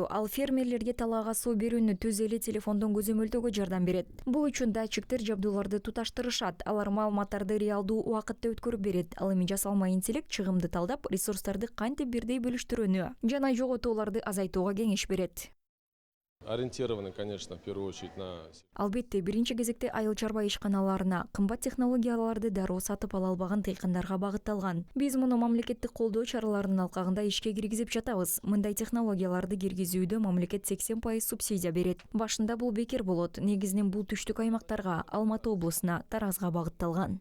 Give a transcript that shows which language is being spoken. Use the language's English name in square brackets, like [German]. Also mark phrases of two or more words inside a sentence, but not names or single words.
[Kyrgyz] Ал фермерлерге талаага суу берүүнү түз эле телефондон көзөмөлдөөгө жардам берет. Бул үчүн датчиктер жабдууларды туташтырышат. Алар маалыматтарды реалдуу убакытта өткөрүп берет. Ал эми жасалма интеллект чыгымды талдап, ресурстарды кантип бирдей бөлүштүрүүнү жана жоготууларды азайтууга кеңеш берет. [Russian] Ориентированы, конечно, в первую очередь на... [Kyrgyz] Албетте, биринчи кезекте айыл чарба ишканаларына кымбат технологияларды дароо сатып ала албаган дыйкандарга багытталган. Биз муну мамлекеттик колдоо чараларынын алкагында ишке киргизип жатабыз. Мындай технологияларды киргизүүдө мамлекет 80% субсидия берет. Башында бул бекер болот. Негизинен бул түштүк аймактарга, Алматы облусуна, Таразга багытталган.